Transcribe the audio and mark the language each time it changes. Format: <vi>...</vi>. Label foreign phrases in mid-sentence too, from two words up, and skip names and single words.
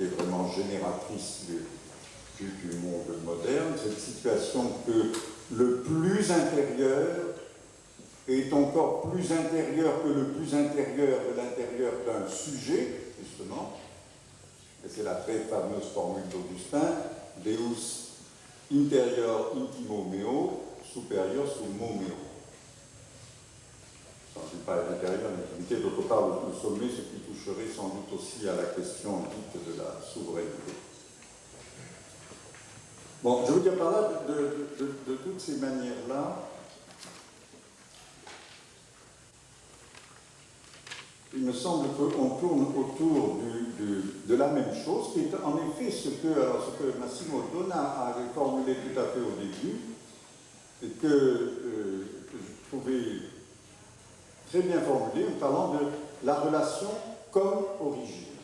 <fr>était vraiment génératrice du monde moderne, cette situation que le plus intérieur est encore plus intérieur que le plus intérieur de l'intérieur d'un sujet, justement, et c'est la très fameuse formule d'Augustin,</fr> <la>Deus interior intimo meo, superior sumo meo.</la> <fr>Je ne dis pas à l'intérieur de l'intimité, d'autre part, le sommet, ce qui toucherait sans doute aussi à la question dite de la souveraineté. Bon, je veux dire par là, de toutes ces manières-là, il me semble qu'on tourne autour de la même chose, qui est en effet ce que Massimo Donna avait formulé tout à fait au début, et que je trouvais très bien formulé en parlant de la relation comme origine.</fr>